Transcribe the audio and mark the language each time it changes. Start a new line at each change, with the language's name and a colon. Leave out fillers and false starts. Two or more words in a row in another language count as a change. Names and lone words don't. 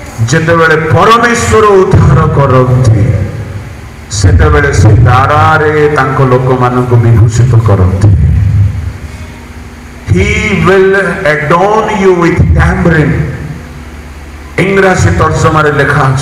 Odia: ଯେତେବେଳେ ପରମେଶ୍ୱର ଉଦ୍ଧାର କରନ୍ତି ସେତେବେଳେ ସେ ଦାରାରେ ତାଙ୍କ ଲୋକମାନଙ୍କୁ ବିଭୂଷିତ କରନ୍ତି।
English: He will adorn you with tambourine।
Odia: ଇଂରାଜୀ ତର୍ଜମାରେ ଲେଖା ଅଛି।